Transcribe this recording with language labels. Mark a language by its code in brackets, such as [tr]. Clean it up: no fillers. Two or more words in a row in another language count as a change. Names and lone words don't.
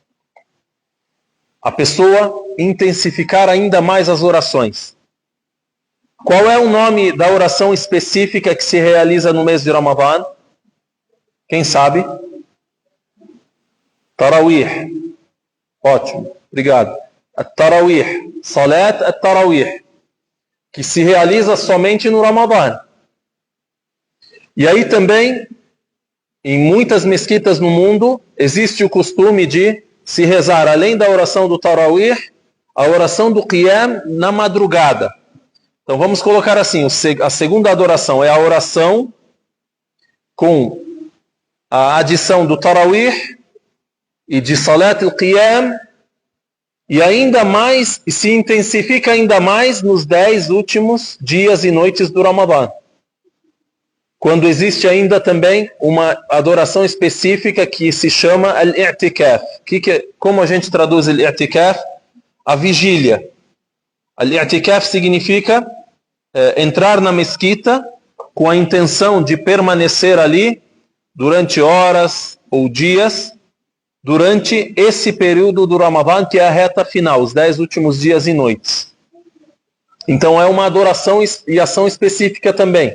[pt] A pessoa intensificar ainda mais as orações. Qual é o nome da oração específica que se realiza no mês de Ramadã? Quem sabe? Tarawih. Ótimo, obrigado. [ar] تراويح، صلاة التراويح, [pt] que se realiza somente no Ramadã. E aí também, em muitas mesquitas no mundo, existe o costume de se rezar, além da oração do Tarawih, a oração do Qiyam na madrugada. Então vamos colocar assim, a segunda adoração é a oração com a adição do Tarawih e de [ar] صلاة القيام, [pt] e ainda mais, se intensifica ainda mais nos 10 últimos dias e noites do Ramadã. Quando existe ainda também uma adoração específica que se chama al-i'tikaf. Como a gente traduz al-i'tikaf? A vigília. Al-i'tikaf significa entrar na mesquita com a intenção de permanecer ali durante horas ou dias, durante esse período do Ramadã, que é a reta final, os 10 últimos dias e noites. Então é uma adoração e ação específica também.